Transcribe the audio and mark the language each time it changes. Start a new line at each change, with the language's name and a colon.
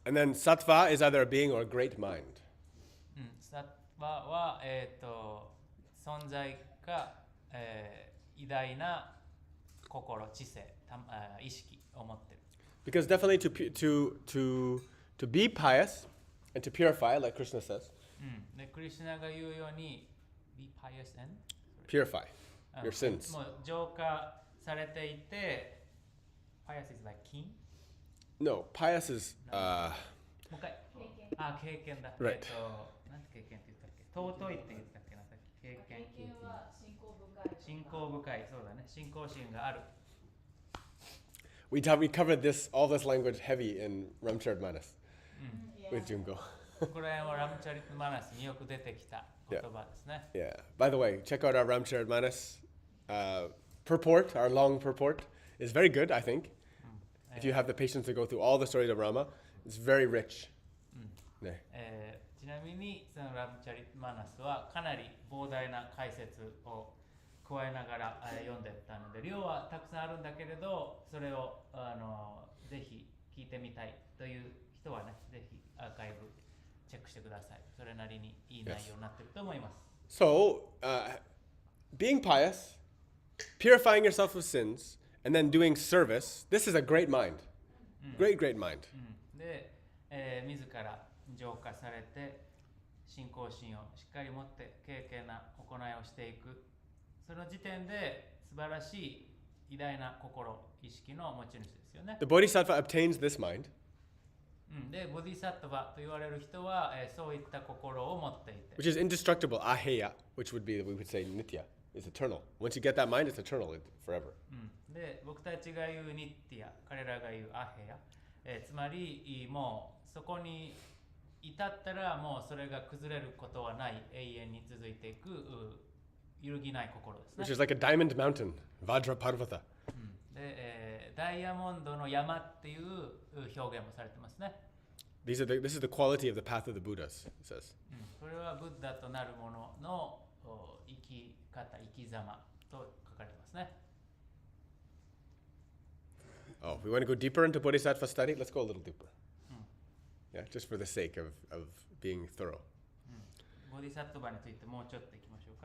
English: And then sattva is either a being or a great mind.
Japanese: サッバは、存在か、偉大な心、知性、意識を持ってる。
English: Because definitely to be pious and to purify, like Krishna says,
Japanese: でクリシュナが言うように
English: be pious and purify your sins.
Japanese: もう浄化されていて
English: pious is like king? No, pious is
Japanese: もう一回経験だ。
English: Right.
Japanese: なんて経験って言ったっけ？尊いって言ったっけな？経験は信仰深い。そうだね。信仰心がある。
English: we covered all this language heavy in Ramcharitmanas with Junko.
Japanese: これはラムチャリトマナスによく出てきた言葉ですね。
English: Yeah. By the way, check out our Ramcharitmanas purport. Our long purport is very good, I think. If you have the patience to go through all the stories of Rama, it's very rich.
Japanese: ちなみにそのラムチャリトマナスはかなり膨大な解説を加えながら読んでったので量はたくさんあるんだけれどそれをぜひ聞いてみたいという人はねぜひアーカイブチェックしてください。それなりにいい内容になってると思います。
English: So, being pious, purifying yourself of sins, and then doing service, this is a great mind. Great, great mind.
Japanese: で、自ら浄化されて信仰心をしっかり持って敬虔な行いをしていくその時点で素晴らしい偉大な心意識の持ち主ですよね。
English: The bodhisattva obtains this mind.
Japanese: でボディサットバと言われる人は、そういった心を持っていて
English: Which is indestructible, aheya, which would be, we would say, nitya, is eternal. Once you get that mind, it's eternal, forever.
Japanese: で僕たちが言うニッティア彼らが言うアヘヤ、つまりもうそこに至ったらもうそれが崩れることはない永遠に続いていく揺るぎない心ですね。
English: Which is like a diamond mountain, Vajra Parvata.
Japanese: で、ダイヤモンドの山っていう表現もされてますね。
English: This is the quality of the path of the Buddhas, it says.
Japanese: これはブッダとなるものの生き方、生き様と書かれてますね。
English: Oh, we want to go deeper into bodhisattva study? Let's go a little deeper. Yeah, just for the sake of being thorough.
Japanese: ボディサットバについてもうちょっといきましょうか。